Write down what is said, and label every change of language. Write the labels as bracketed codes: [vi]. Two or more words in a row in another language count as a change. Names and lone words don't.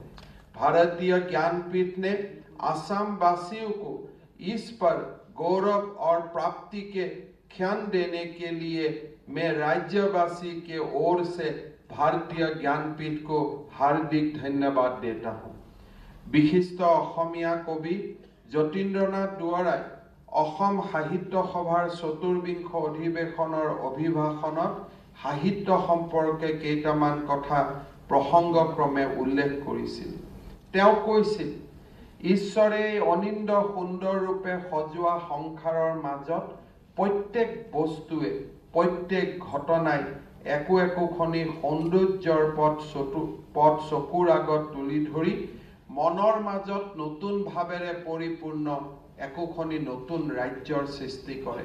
[hi] भारतीय ज्ञानपीठ ने असम वासियों को इस पर गौरव और प्राप्ति के क्षण देने के लिए मैं राज्यवासी के ओर से भारतीय ज्ञानपीठ को हार्दिक धन्यवाद देता हूँ। विशिष्ट असमिया कवि [as] যতীন্দ্ৰনাথ দুৱৰাই অসম সাহিত্য সভাৰ চতুৰ্বিংশ অধিৱেশনৰ অভিভাষণত সাহিত্য সম্পৰ্কে কেইটামান কথা প্ৰসংগক্ৰমে উল্লেখ কৰিছিল। তেওঁ কৈছিল, ঈশ্বৰে অনিন্দ সুন্দৰ ৰূপে সজোৱা সংসাৰৰ মাজত প্ৰত্যেক বস্তুৱে প্ৰত্যেক ঘটনাই একো একোখনি সৌন্দৰ্যৰ পথ চকুৰ আগত তুলি ধৰি মনৰ মাজত নতুন ভাৱেৰে পৰিপূৰ্ণ একোখনি নতুন ৰাজ্যৰ সৃষ্টি কৰে।